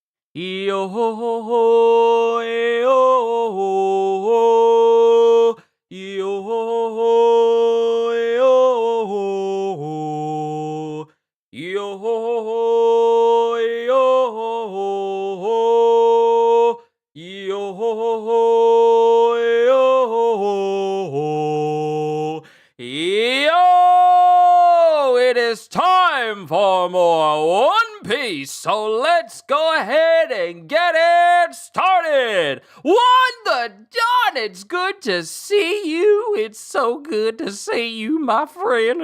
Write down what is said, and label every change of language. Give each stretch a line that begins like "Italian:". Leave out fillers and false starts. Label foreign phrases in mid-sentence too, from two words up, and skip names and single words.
English: Yo ho ho ho, yo ho ho, yo ho ho, yo ho ho, yo ho ho, yo ho ho, yo ho ho, yo ho ho. Yo! It is time for more One Piece, so let's go ahead and get it started! What the darn? It's good to see you. It's so good to see you, my friend.